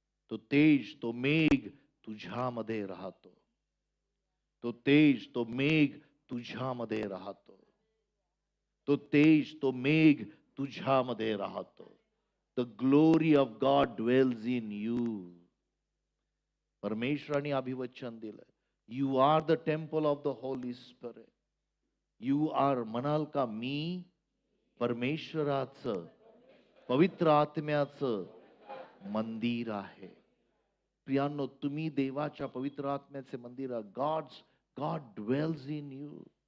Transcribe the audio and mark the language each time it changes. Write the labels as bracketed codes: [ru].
[mr] तो तेज, तो मेघ तुझ्यामध्ये राहतो. तो तेज, तो मेघ तुझ्यामध्ये राहतो. तो तेज, तो मेघ तुझ्यामध्ये राहतो. [en] The glory of God dwells in you. [mr] परमेश्वराने अभिवचन दिलं, [en] You are the temple of the holy spirit. You are, [mr] म्हणाल का, मी परमेश्वराचं, पवित्र आत्म्याचं मंदिर आहे. प्रियांनो, तुम्ही देवाच्या पवित्र आत्म्याचे मंदिर आहात. [en] God dwells in you.